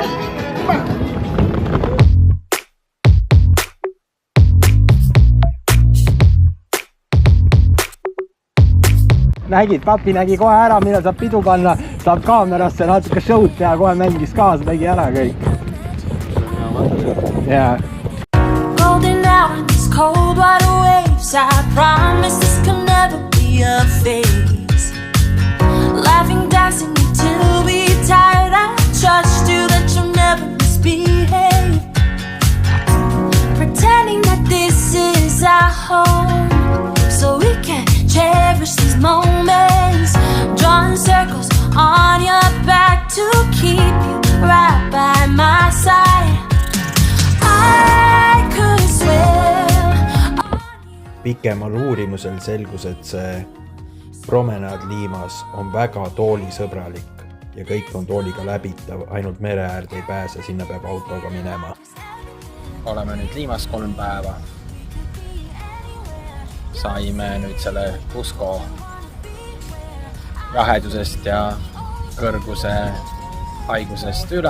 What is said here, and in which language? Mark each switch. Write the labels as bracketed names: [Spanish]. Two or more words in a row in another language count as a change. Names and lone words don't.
[Estonian] Nägid, papi nägi kohe ära, millal saab pidu panna, saab kaamerasse natuke show'd teha, kohe mängis kaasa, tegi ära kõik. [English] Yeah. Golden hour in these cold water waves. I promise this can never be a phase. Laughing, dancing until we tired. I trust you that you'll never misbehave. Pretending that this is our home, so we can cherish these moments. Drawing circles on your back to keep you right by my side. I could swear on you. [Estonian] Pikemal uurimusel selgus, et see promenaad Liimas on väga toolisõbralik ja kõik on tooliga läbitav, ainult mere äärde ei pääse, sinna peab autoga minema. Oleme nüüd Liimas 3 päeva. Saime nüüd selle Cusco jahedusest ja kõrguse haigusest üle.